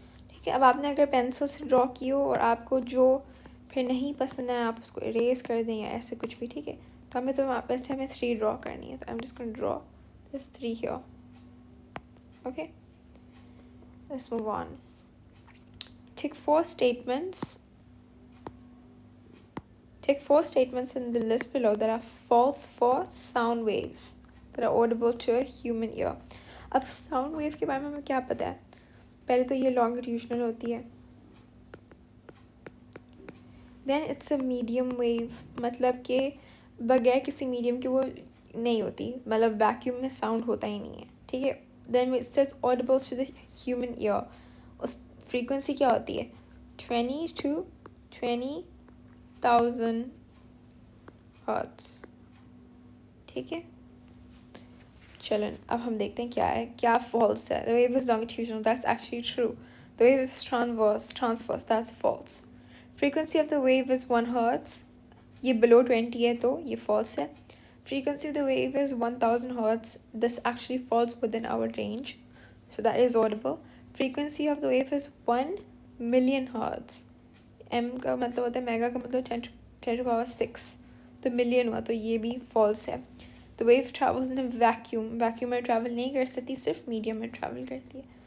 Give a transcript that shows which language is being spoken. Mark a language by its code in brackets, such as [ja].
[hi] ठीक है, अब आपने अगर पेंसिल से ड्रॉ की हो और आपको जो फिर नहीं पसंद है आप उसको इरेज कर दें या ऐसे कुछ भी, ठीक है, तो वैसे हमें 3 ड्रॉ करनी है, तो [en] I am just going to draw this 3 here. Okay, let's move on. Take four statements in the list below that are false for sound waves that are audible to a human ear. [hi] अब sound wave के बारे में हमें क्या पता है? पहले तो ये longitudinal होती है, [en] then it's a medium wave, [hi] मतलब कि बगैर किसी medium के वो नहीं होती, मतलब vacuum में sound होता ही नहीं है, ठीक है. [en] Then it says audible to the human ear, [hi] उस frequency क्या होती है? [en] 20 to 20,000 hertz. [hi] ठीक है, चलन अब हम देखते हैं क्या है, क्या false है. [en] The wave is longitudinal, that's actually true. The wave is transverse, that's false. Frequency of the wave is 1 hertz, [hi] ये below 20 है तो ये false है. [en] Frequency of the wave is 1000 hertz, this actually falls within our range, so that is audible. Frequency of the wave is 1 million hertz, [hi] m का मतलब होता है mega का मतलब 10 to the power 6, तो मिलियन हुआ, तो ये भी false है. [en] The wave travels in a vacuum [hi] में travel नहीं कर सकती, सिर्फ medium में travel करती है.